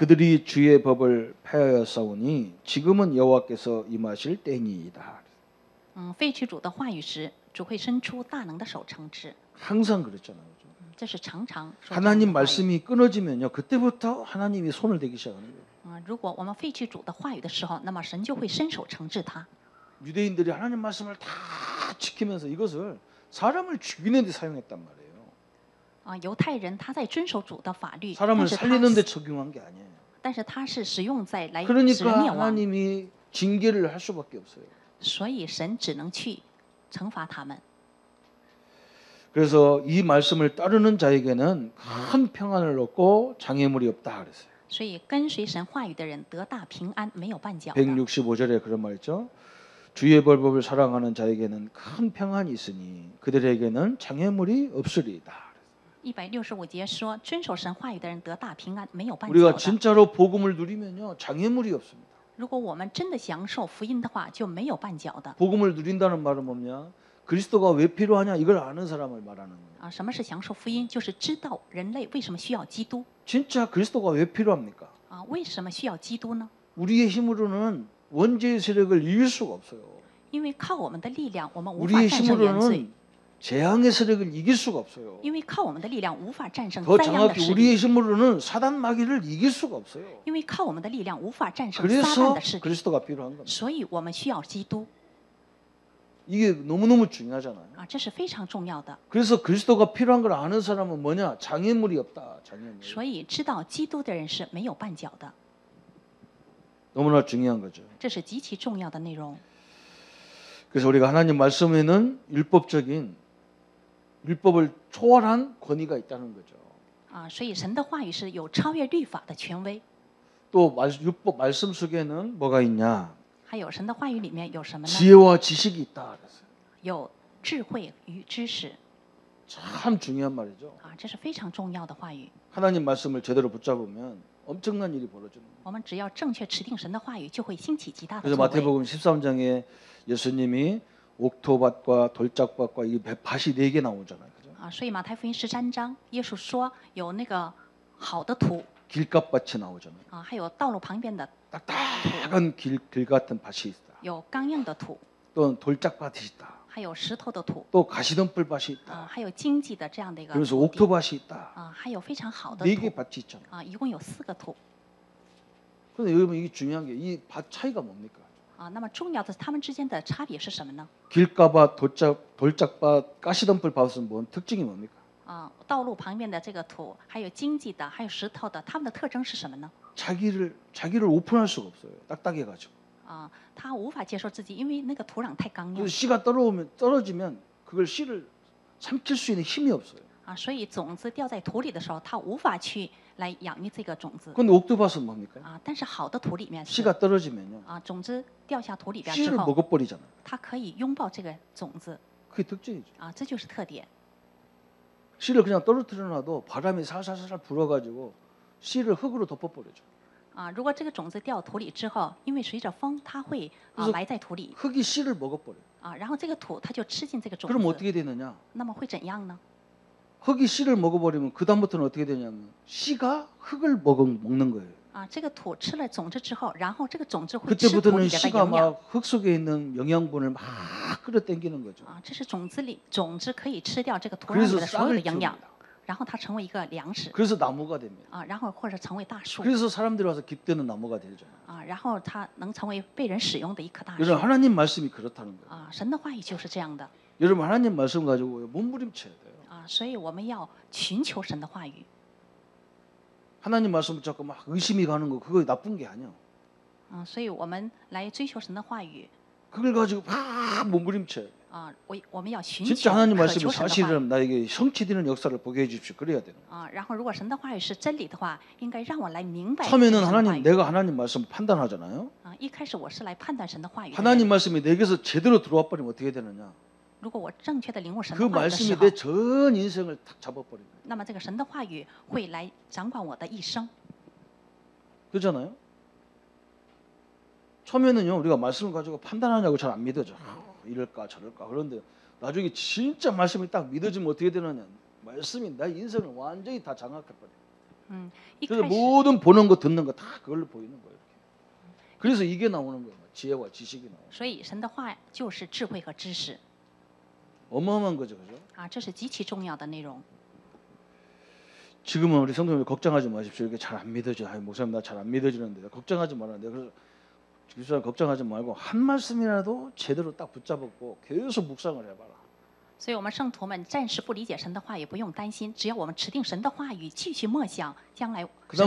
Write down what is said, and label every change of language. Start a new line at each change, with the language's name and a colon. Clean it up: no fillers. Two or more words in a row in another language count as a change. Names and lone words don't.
Korean: 그들이 주의 법을 폐하여 싸우니 지금은 여호와께서 임하실 때니이다.
Chinese: 废去主的话语时，主会伸出大能的手惩治。
Korean: 항상 그랬잖아요.
Chinese: 这是常常说这样的
Korean: 하나님
Chinese: 话语
Korean: 말씀이 끊어지면요. 그때부터 하나님이 손을 대기 시작하는 거예요.
Chinese: 如果我们废去主的话语的时候，那么神就会伸手惩治他。
Korean: 유대인들이 하나님 말씀을 다 지키면서 이것을 사람을 죽이는 데 사용했단 말이에요.
Chinese: 犹太人他在遵守主的法律，
Korean: 사람을
Chinese: 但是
Korean: 살리는 데 적용한 게 아니에요.
Chinese: 他是使用在来使
Korean: 그러니까
Chinese: 人灭亡，
Korean: 하나님이 징계를 할 수밖에 없어요.
Chinese: 所以神只能去惩罚他们。
Korean: 그래서 이 말씀을 따르는 자에게는 큰 평안을 얻고 장애물이 없다 그랬어요.
Chinese: 所以跟随神话语的人得大平安，没有绊脚的。
Korean: 165절에 그런 말 있죠. 주의 법을 사랑하는 자에게는 큰 평안이 있으니 그들에게는 장애물이 없으리이다.
Chinese: 165 节说，遵守神话语的人得大平安，没有绊脚
Korean: 우리가
Chinese: 的。
Korean: 진짜로 복음을 누리면요 장애물이 없습니다.
Chinese: 如果我们真的享受福音的话，就没有绊脚的。
Korean: 복음을 누린다는 말은 뭐냐? 그리스도가 왜 필요하냐 이걸 아는 사람을 말하는 거예요.
Chinese: 什么是享受福音？就是知道人类为什么需要基督。
Korean: 진짜 그리스도가 왜 필요합니까?
Chinese: 为什么需要基督呢？
Korean: 우리의 힘으로는 원죄의 세력을 이길 수가 없어요.
Chinese: 因为靠我们的力量，我们无法
Korean: 우리의
Chinese: 战胜原罪；
Korean: 힘으로는 재앙의 세력을 이길 수가 없어요.
Chinese: 因为靠我们的力量无法战胜
Korean: 더
Chinese: 灾殃的
Korean: 정확히
Chinese: 势力；
Korean: 우리의 힘으로는 사단 마귀를 이길 수가 없어요.
Chinese: 因为靠我们的力量无法战胜撒旦
Korean: 그래서
Chinese: 的势力，
Korean: 그리스도가 필요한 겁니다.
Chinese: 所以我们需要基督
Korean: 이게 너무너무 중요하잖아요.
Chinese: 这是非常重要的。
Korean: 그래서 그리스도가 필요한 걸 아는 사람은 뭐냐? 장애물이 없다. 장애물.
Chinese: 所以知道基督的人是没有绊脚的，
Korean: 너무나 중요한 거죠.
Chinese: 这是极其重要的内容。
Korean: 그래서 우리가 하나님 말씀에는 율법을 초월한 권위가 있다는 거죠.
Chinese: 所以神的话语是有超越律法的权威。
Korean: 또 율법 말씀 속에는 뭐가 있냐?
Chinese: 还有神的话语里面有什么呢？
Korean: 지혜와 지식이 있다 그랬어요.
Chinese: 有智慧与知识
Korean: 참 중요한 말이죠.
Chinese: 啊，这是非常重要的话语。
Korean: 하나님 말씀을 제대로 붙잡으면 엄청난 일이 벌어지는 거예요.
Chinese: 我们只要正确持定神的话语，就会兴起极大的
Korean: 그래서
Chinese: 作为。
Korean: 마태복음 13장에 예수님이 옥토밭과 돌짝밭과 이 밭이 4개 나오잖아요. 그죠?
Chinese: 啊，所以马太福音13章，耶稣说有那个好的土
Korean: 길값밭이 나오잖아요.
Chinese: 啊，还有道路旁边的，
Korean: 딱딱한 길 같은 밭이 있다.
Chinese: 有刚硬的土，
Korean: 또 돌짝밭이 있다.
Chinese: 还有石头的土
Korean: 또 가시덤불밭이 있다.
Chinese: 啊，还有荆棘的这样的一个
Korean: 그래서
Chinese: 土地
Korean: 옥토밭이 있다.
Chinese: 啊，还有非常好的
Korean: 4개
Chinese: 土
Korean: 밭이 있잖아요.
Chinese: 啊，一共有4个土
Korean: 그런데 여러분 이게 중요한 게 이 밭 차이가 뭡니까? 啊。
Chinese: 那么重要的是它们之间的差别是什么呢？
Korean: 길가밭, 돌짝밭, 가시덤불 밭은 뭔 특징이 뭡니까?
Chinese: 啊，道路旁边的这个土，还有荆棘的，还有石头的，它们的特征是什么呢？
Korean: 자기를 오픈할 수가 없어요. 딱딱해가지고.
Chinese: 啊，它无法接受自己，因为那个土壤太刚硬
Korean: 그래서 씨가 떨어지면 그걸 씨를 삼킬 수 있는 힘이 없어요.
Chinese: 啊，所以种子掉在土里的时候，它无法去来养育这个种子
Korean: 근데 옥토밭은 뭡니까?
Chinese: 啊。但是好的土里面是
Korean: 씨가 떨어지면요.
Chinese: 啊，种子掉下土里边之
Korean: 씨를
Chinese: 后，
Korean: 먹어버리잖아요.
Chinese: 它可以拥抱这个种子
Korean: 그게 특징이죠.
Chinese: 啊，这就是特点
Korean: 씨를 그냥 떨어뜨려놔도 바람이 살살살 불어가지고 씨를 흙으로 덮어버리죠. 啊。
Chinese: 如果这个种子掉土里之后，因为随着风，它会啊
Korean: 그래서
Chinese: 埋在土里
Korean: 흙이 씨를 먹어버려요.
Chinese: 啊，然后这个土它就吃进这个种
Korean: 그럼
Chinese: 子，
Korean: 어떻게 되느냐?
Chinese: 那么会怎样呢？
Korean: 흙이 씨를 먹어버리면 그 다음부터는 어떻게 되냐면 씨가 흙을 먹는 거예요.
Chinese: 啊，这个土吃了种子之后，然后这个种子会吃土
Korean: 그때부터는
Chinese: 里边的
Korean: 씨가
Chinese: 营养
Korean: 막 흙 속에 있는 영양분을 막 끌어당기는 거죠.
Chinese: 啊，这是种子可以吃掉这个土壤
Korean: 그래서
Chinese: 里的所有的
Korean: 싹을
Chinese: 营养
Korean: 틔웁니다. ，
Chinese: 然后它成为一个粮食
Korean: 그래서 나무가 됩니다.
Chinese: 啊，然后或者成为大树
Korean: 그래서 사람들이 와서 깃드는 나무가 되죠.
Chinese: 啊，然后它能成为被人使用的一棵大树
Korean: 여러분 하나님 말씀이 그렇다는 거예요.
Chinese: 啊。神的话语就是这样的
Korean: 여러분 하나님 말씀 가지고 몸부림쳐야 돼요.
Chinese: 啊，所以我们要寻求神的话语
Korean: 하나님 말씀 붙잡고 막 의심이 가는 거 그거 나쁜 게 아니야.
Chinese: 啊，所以我们来追求神的话语
Korean: 그걸 가지고 막 몸부림쳐야 돼.
Chinese: 啊，我们要寻
Korean: 진짜
Chinese: 求
Korean: 하나님
Chinese: 渴
Korean: 말씀이
Chinese: 求神的话语
Korean: 사실은 나에게 성취되는 역사를 보게 해주십시오. 그래야 되는 거예요.
Chinese: 啊。然后如果神的话语是真理的话，应该让我来明白
Korean: 처음에는
Chinese: 神的话
Korean: 하나님
Chinese: 语
Korean: 내가 하나님 말씀 판단하잖아요. 啊。
Chinese: 一开始我是来判断神的话语的人，
Korean: 하나님 말씀이 내게서 제대로 들어와 버리면 어떻게 되느냐?
Chinese: 如果我正确的领悟神
Korean: 그
Chinese: 的话语的时
Korean: 말씀이
Chinese: 候
Korean: 내 ，전 인생을 탁 잡아버린 거예요.
Chinese: 那么这个神的话语会来掌管我的一生
Korean: 그렇잖아요. 처음에는요 우리가 말씀을 가지고 판단하냐고 잘 안 믿어져. 이럴까 저럴까. 그런데 나중에 진짜 말씀이 딱 믿어지면 어떻게 되느냐? 말씀이 내 인생을 완전히 다 장악해버려.
Chinese: 嗯，一
Korean: 그래서
Chinese: 开始
Korean: 모든 보는 거 듣는 거 다 그걸로 보이는 거예요. 이렇게. 그래서 이게 나오는 거예요. 지혜와 지식이 나오는.
Chinese: 所以神的话就是智慧和知识
Korean: 어마어마한 거죠, 그죠?
Chinese: 啊，这是极其重要的内容
Korean: 지금은 우리 성도님들 걱정하지 마십시오. 이렇게 잘 안 믿어져. 아이, 목사님 나 잘 안 믿어지는데 걱정하지 말아야 그래서 집사람 걱정하지 말고 한 말씀이라도 제대로 딱 붙잡고 계속 묵상을 해봐라.
Chinese: 所以我们圣徒们暂时不理解神的话，也不用担心，只要我们持定神的话语，继续默想，将来神会